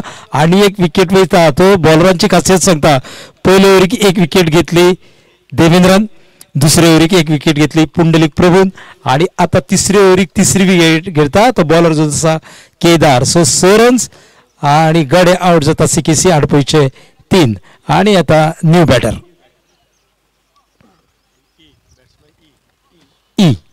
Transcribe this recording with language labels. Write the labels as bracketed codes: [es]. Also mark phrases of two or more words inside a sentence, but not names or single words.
[kok] आणि एक विकेट वयता तो बॉलरांची खासियत सांगता पयले ओव्हरीक एक विकेट घेतली देवेंद्रन दुसऱ्या ओव्हरीक एक विकेट घेतली पुंडलिक प्रभून आणि आता तिसऱ्या ओव्हरीक तिसरी विकेट घेता तो बॉलर जो आसा केदार सो 6 रन्स आणि गडे आउट जाता CKC आडपयचे 3 आणि आता [en] new batter [kok] ई